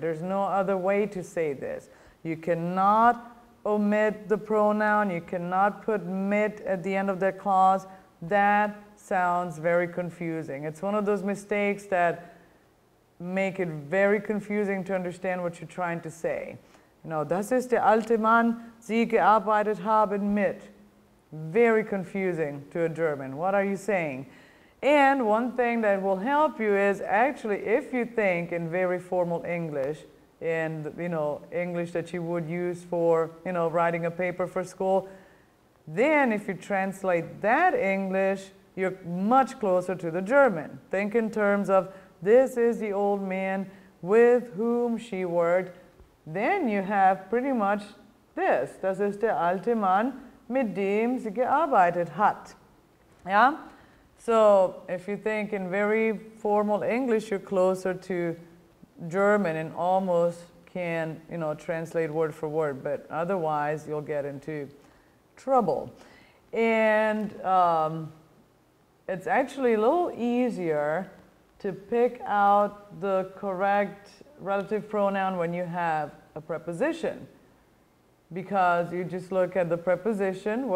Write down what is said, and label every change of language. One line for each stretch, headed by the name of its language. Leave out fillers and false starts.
English: There's no other way to say this. You cannot omit the pronoun. You cannot put mit at the end of that clause. That sounds very confusing. It's one of those mistakes that make it very confusing to understand what you're trying to say.
German: Das ist der alte Mann, Sie gearbeitet haben mit.
English: Very confusing to a German. What are you saying? And one thing that will help you is actually if you think in very formal English, in English that you would use for writing a paper for school, then if you translate that English, you're much closer to the German. Think in terms of this is the old man with whom she worked. Then you have pretty much this.
German: Das ist der alte Mann, mit dem sie gearbeitet hat.
English: Yeah? So if you think in very formal English, you're closer to German and almost can translate word for word, but otherwise you'll get into trouble. And it's actually a little easier to pick out the correct relative pronoun when you have a preposition, because you just look at the preposition.